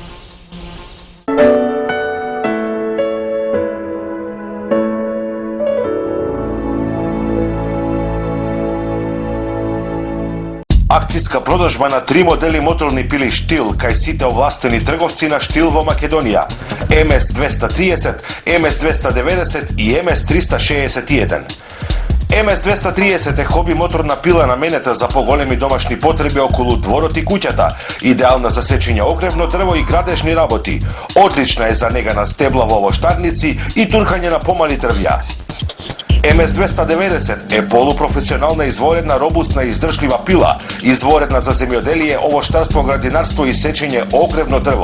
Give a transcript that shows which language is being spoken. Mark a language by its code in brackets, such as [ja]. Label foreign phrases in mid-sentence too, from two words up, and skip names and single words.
[mk] Акциска продажба на 3 модели моторни пили Штил кај сите овластени трговци на Штил во Македонија: MS230, MS290 и MS361. MS230 е хоби моторна пила наменета за поголеми домашни потреби околу дворот и куќата, идеална за сечење огревно дрво и градежни работи. Одлична е за нега на стебла во овоштарници и туркање на помали дрвја. MS290 е полупрофесионална, изворедна, робустна и издржлива пила, изворедна за земјоделие, овоштарство, градинарство и сечење огревно дрво.